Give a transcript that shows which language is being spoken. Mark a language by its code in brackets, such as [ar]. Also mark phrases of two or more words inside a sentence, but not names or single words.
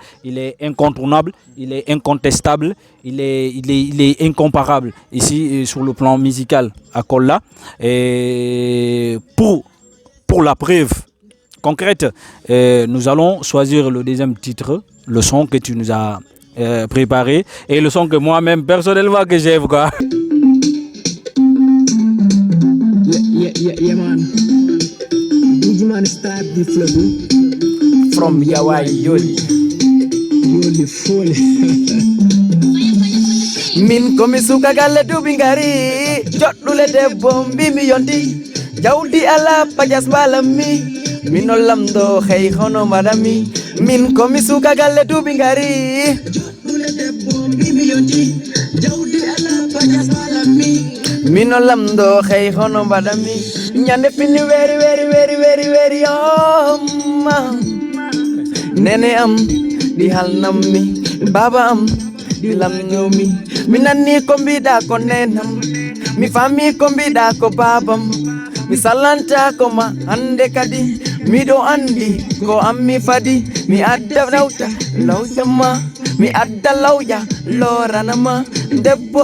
[fr] Il est incontournable, il est incontestable, il est incomparable ici sur le plan musical à Kolda. Et pour la preuve concrète, nous allons choisir le deuxième titre, le son que tu nous as préparé et le son que moi-même personnellement que j'aime quoi. [en] Yeah, man. Man start the flow From Yawa Yoli. Yoli full. [ff] Min komi suka galle dubingari jodule debbo mbimi yonti jawdi ala pajas balami min lamdo hey hono madami min komi suka galle dubingari jodule debbo mbimi yonti jawdi ala pajas balami min lamdo hey hono madami nyande fini weri nene am di halnammi baba am di lamnyomi mi nanni ko mbiɗa ko nenam mi fami ko mbiɗa ko babam mi sallanta ko ma hande kadi miɗo andi ko ammi fadi mi adda lawƴama mi adda lawƴa loranama debbo